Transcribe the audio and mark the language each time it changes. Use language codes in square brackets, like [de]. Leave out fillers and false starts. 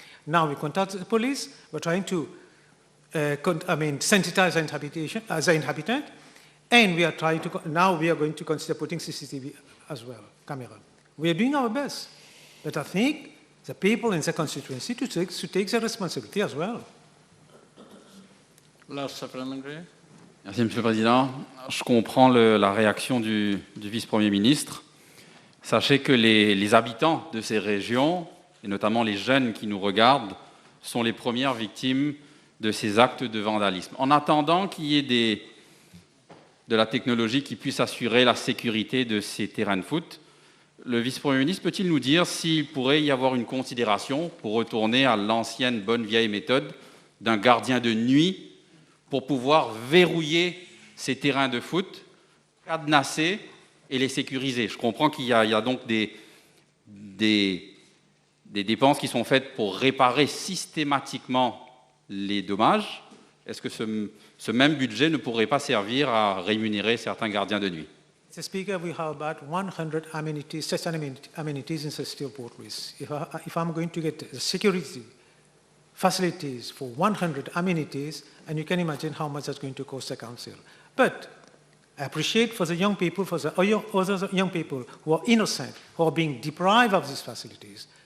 [en] Now we contact the police. We're trying to sensitize the inhabitant. And we are trying to, now we are going to consider putting CCTV as well, camera. We are doing our best. But I think the people in the constituency to take their responsibility as well. Last supplementary. [fr] Merci, Monsieur le Président. Je comprends la réaction du vice-premier ministre. Sachez que les habitants de ces régions, et notamment les jeunes qui nous regardent, sont les premières victimes de ces actes de vandalisme. En attendant qu'il y ait de la technologie qui puisse assurer la sécurité de ces terrains de foot, le vice-premier ministre peut-il nous dire s'il pourrait y avoir une considération pour retourner à l'ancienne bonne vieille méthode d'un gardien de nuit pour pouvoir verrouiller ces terrains de foot, cadenasser et les sécuriser. Je comprends qu'il y a donc des dépenses qui sont faites pour réparer systématiquement les dommages. Est-ce que ce même budget ne pourrait pas servir à rémunérer certains gardiens de nuit? [en] Mr. Speaker, we have about 100 amenities, such amenities in the city of Port Louis. If I'm going to get security facilities for 100 amenities, and you can imagine how much that's going to cost the council. But I appreciate for the young people, for the other young people who are innocent, who are being deprived of these facilities.